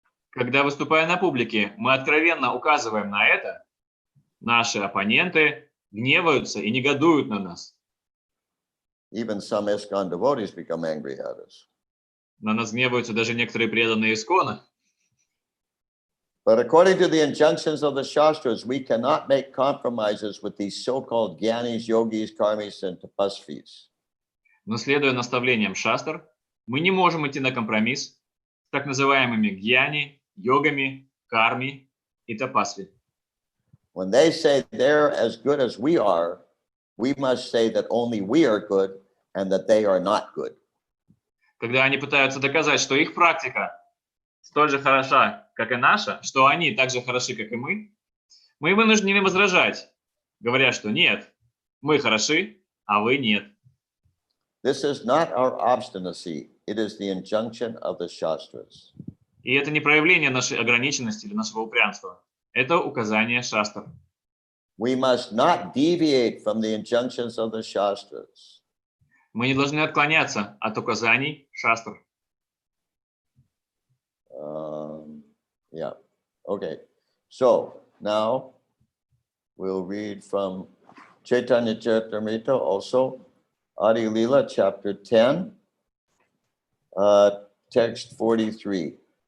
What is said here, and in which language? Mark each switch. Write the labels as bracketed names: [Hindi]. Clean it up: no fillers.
[Russian] Когда, выступая на публике, мы откровенно указываем на это, наши оппоненты гневаются и негодуют на нас. [English] Even some ISKCON devotees become angry at us. [Russian] На нас гневаются даже некоторые преданные Искона. [English] But according to the injunctions of the Shastras, we cannot make compromises with these so-called Gyanis, Yogis, Karmis, and Tapasvis. [Russian] Но следуя наставлениям шастр, мы не можем идти на компромисс с так называемыми гьяни, йогами, карми и тапасви. [English] When they say they're as good as we are, we must say that only we are good and that they are not good. [Russian] Когда они пытаются доказать, что их практика столь же хороша, как и наша, что они так же хороши, как и мы вынуждены возражать, говоря, что нет, мы хороши, а вы нет. [English] This is not our obstinacy. It is the injunction of the Shastras. [Russian] И это не проявление нашей ограниченности или нашего упрямства. Это указание шастр. [English] We must not deviate from the injunctions of the Shastras. [Russian] Мы не должны отклоняться от указаний шастр. [English] Yeah. Okay. So now we'll read from Chaitanya Charitamrita also, Adi Lila, chapter 10, text 43.